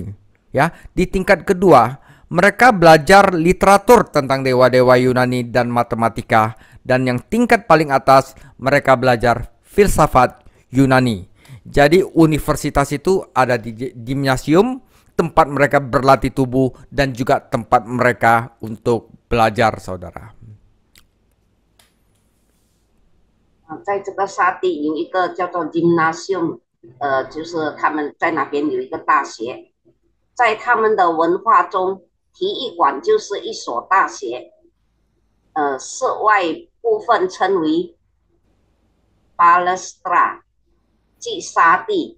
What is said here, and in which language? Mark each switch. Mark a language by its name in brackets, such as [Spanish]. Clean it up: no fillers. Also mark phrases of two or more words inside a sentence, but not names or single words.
[Indonesian] Ya, di tingkat kedua, mereka belajar literatur tentang dewa-dewa Yunani dan matematika, dan yang tingkat paling atas mereka belajar filsafat Yunani. Jadi universitas itu ada di gimnasium, tempat mereka berlatih tubuh dan juga tempat mereka untuk belajar, saudara. [Chinese] 在这个沙地有一个叫做 gymnasium，就是他们在那边有一个大学，在他们的文化中，体育馆就是一所大学，室外部分称为 palestra， 即沙地。